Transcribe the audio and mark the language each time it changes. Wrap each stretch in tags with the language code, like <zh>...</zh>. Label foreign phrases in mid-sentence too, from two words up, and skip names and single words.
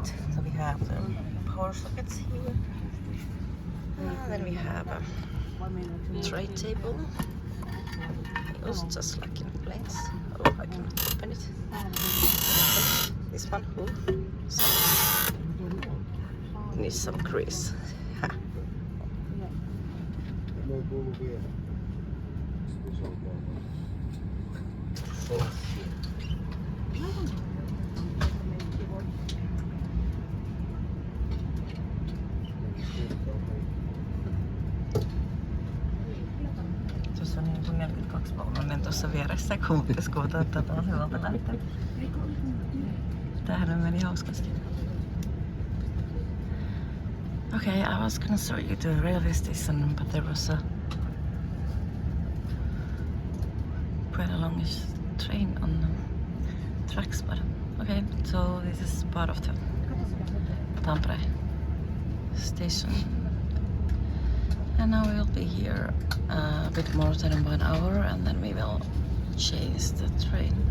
<en>So we have the power sockets here. Then we have a tray table. It's just like in planes. Oh, I cannot open it. This one, needs some grease.</en> <fi>Tuossa on niin kuin 42 vaununen tuossa vieressä, kun pitäisi kuvata, että taas hyvältä näyttää. Tämähän meni hauskasti.</fi> <en>Okay, I was gonna show you the railway station, but there was a quite a longish train on the tracks. But okay, so this is part of the Tampere station, and now we'll be here a bit more than 1 hour, and then we will change the train.</en>